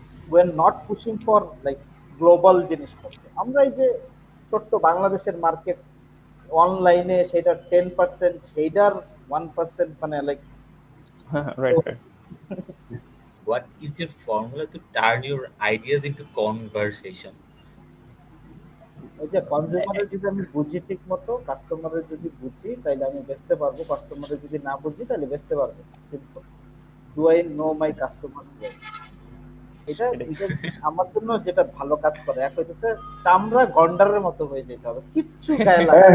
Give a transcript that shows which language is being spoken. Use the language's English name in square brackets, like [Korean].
[English] we are not pushing for like global জিনিসপত্র। [Bangla] আমরা এই যে ছোট্ট বাংলাদেশের মার্কেট অনলাইনে সেটা 10%, সেইটার 1% মানে like [English] Right. What is your formula to turn your ideas into conversation? [Bangla] ওই যে কনজিউমারের যদি আমি বুঝি ঠিক মতো, কাস্টমারের যদি বুঝি তাহলে আমি বেচতে পারবো, কাস্টমারের যদি না বুঝি তাহলে বেচতে পারবো। Simple. [English] Do I know my customers well? [Bangla] এটা আমার জন্য যেটা ভালো কাজ করে, এক হইতেছে চামড়া গন্ডারের মতো হয়ে যেতে হবে, কিচ্ছু গায়ে লাগে